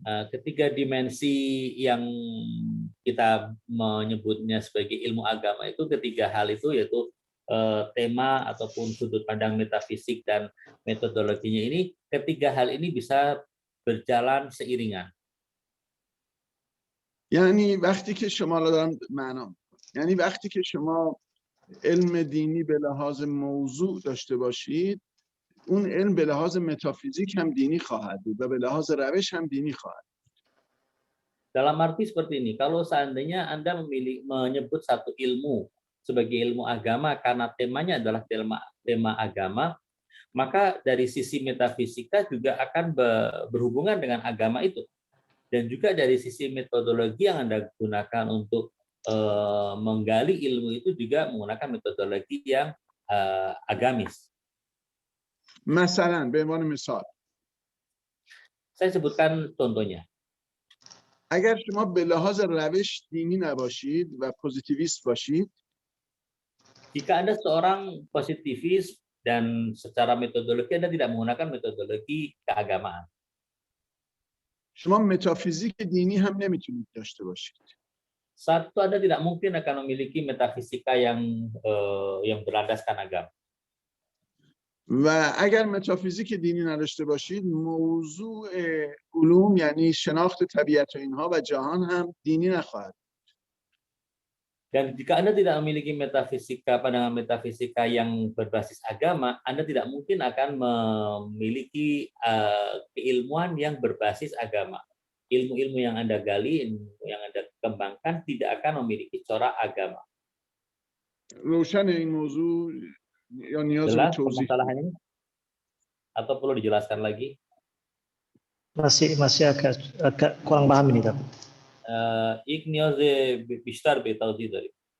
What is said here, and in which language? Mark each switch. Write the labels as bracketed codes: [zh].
[id] ketiga dimensi yang kita menyebutnya sebagai ilmu agama itu, ketiga hal itu yaitu tema ataupun sudut pandang metafisik dan metodologinya ini, ketiga hal ini bisa berjalan seiringan. [fa] یعنی وقتی که شما را دارم معنا، یعنی وقتی که شما علم دینی به لحاظ موضوع داشته باشید، اون علم به لحاظ متافیزیک هم دینی خواهد بود و به لحاظ روش هم دینی خواهد بود. [id] Dalam arti seperti ini, kalau seandainya Anda menyebut satu ilmu sebagai ilmu agama karena temanya adalah tema agama, maka dari sisi metafisika juga akan berhubungan dengan agama itu. Dan juga dari sisi metodologi yang Anda gunakan untuk menggali ilmu itu juga menggunakan metodologi yang agamis. [fa] مثلا به عنوان مثال [id] Saya sebutkan contohnya. [fa] اگر شما به لحاظ روش دینی نباشید و پوزیتیویست باشید، [id] jika Anda seorang positivis dan secara metodologi Anda tidak menggunakan metodologi keagamaan, [fa] شما متافیزیک دینی هم نمیتونید داشته باشید. [id] satu, Anda tidak mungkin akan memiliki metafisika yang berlandaskan agama. [fa] و اگر متافیزیک دینی نداشته باشید، موضوع علوم یعنی شناخت طبیعت و اینها و جهان هم دینی نخواهد. [id] Dan jika Anda tidak memiliki metafisika, pandangan metafisika yang berbasis agama, Anda tidak mungkin akan memiliki keilmuan yang berbasis agama. Ilmu-ilmu yang Anda gali, yang Anda kembangkan tidak akan memiliki corak agama. [fa] روشن این موضوع یا نیاز به [id] Jelas [fa] توضیح؟ [id] permasalahannya? Atau perlu dijelaskan lagi? masih agak kurang paham ini, tapi. [fa] یک نیاز بیشتر به توضیح داریم.